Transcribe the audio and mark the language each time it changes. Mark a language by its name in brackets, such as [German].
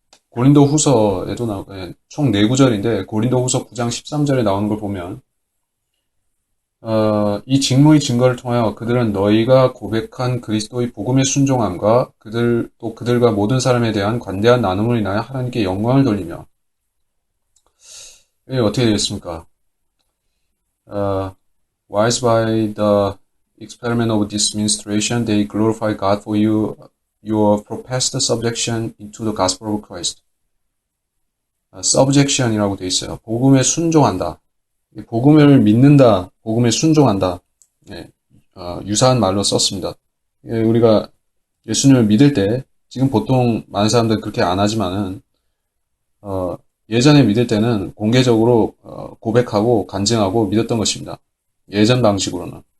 [Korean] 고린도 후서에도 총 4구절인데 고린도 후서 9장 13절에 나오는 걸 보면 이 직무의 증거를 통하여 그들은 너희가 고백한 그리스도의 복음에 순종함과 그들과 모든 사람에 대한 관대한 나눔을 인하여 하나님께 영광을 돌리며 이게 어떻게 되겠습니까? [English] Wise by the experiment of this ministration, they glorify God for your professed subjection into the gospel of Christ. [Korean] subjection이라고 되어 있어요. 복음에 순종한다. 복음을 믿는다. 복음에 순종한다. 예, 유사한 말로 썼습니다. 예, 우리가 예수님을 믿을 때 지금 보통 많은 사람들 그렇게 안 하지만은 예전에 믿을 때는 공개적으로 고백하고 간증하고 믿었던 것입니다. 예전 방식으로는.